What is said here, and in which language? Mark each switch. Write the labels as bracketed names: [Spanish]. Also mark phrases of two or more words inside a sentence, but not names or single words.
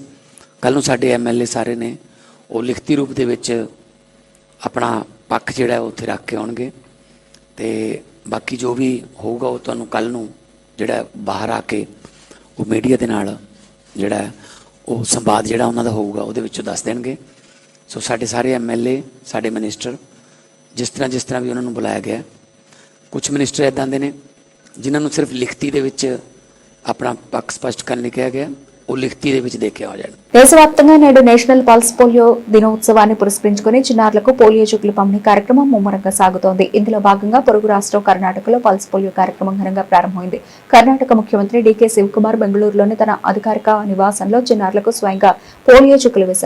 [Punjabi] ਕੱਲ ਨੂੰ ਸਾਡੇ MLA ਸਾਰੇ ਨੇ ਉਹ ਲਿਖਤੀ ਰੂਪ ਦੇ ਵਿੱਚ ਆਪਣਾ ਪੱਖ ਜਿਹੜਾ ਉੱਥੇ ਰੱਖ ਕੇ ਆਉਣਗੇ ਤੇ ਬਾਕੀ ਜੋ ਵੀ ਹੋਊਗਾ ਉਹ ਤੁਹਾਨੂੰ ਕੱਲ ਨੂੰ ਜਿਹੜਾ ਬਾਹਰ ਆ ਕੇ ਉਹ ਮੀਡੀਆ ਦੇ ਨਾਲ ਜਿਹੜਾ ਉਹ ਸੰਵਾਦ ਜਿਹੜਾ ਉਹਨਾਂ ਦਾ ਹੋਊਗਾ ਉਹਦੇ ਵਿੱਚੋਂ ਦੱਸ ਦੇਣਗੇ। ਸੋ ਸਾਡੇ ਸਾਰੇ MLA, ਸਾਡੇ ਮਿਨਿਸਟਰ ਜਿਸ ਤਰ੍ਹਾਂ ਵੀ ਉਹਨਾਂ ਨੂੰ ਬੁਲਾਇਆ ਗਿਆ। ਕੁਝ ਮਿਨਿਸਟਰ ਇੱਦਾਂ ਦੇ ਨੇ ਜਿਨ੍ਹਾਂ ਨੂੰ ਸਿਰਫ ਲਿਖਤੀ ਦੇ ਵਿੱਚ ਆਪਣਾ ਪੱਖ ਸਪਸ਼ਟ ਕਰਨ ਲਈ ਕਿਹਾ ਗਿਆ, ਉਹ ਲਿਖਤੀ ਦੇ ਵਿੱਚ ਦੇ ਕੇ ਆ ਜਾਣ। [Telugu] దేశవ్యాప్తంగా నేడు నేషనల్ పల్స్ పోలియో దినోత్సవాన్ని పురస్కరించుకుని చిన్నారులకు పోలియో చుక్కల పంపిణీ కార్యక్రమం ముమ్మరంగా సాగుతోంది. ఇందులో భాగంగా పొరుగు రాష్ట్రం కర్ణాటకలో పల్స్ పోలియో కార్యక్రమం ఘనంగా ప్రారంభమైంది. కర్ణాటక ముఖ్యమంత్రి డీకే శివకుమార్ బెంగళూరులోని తన అధికారిక నివాసంలో చిన్నారులకు స్వయంగా పోలియో చుక్కలు వేశారు.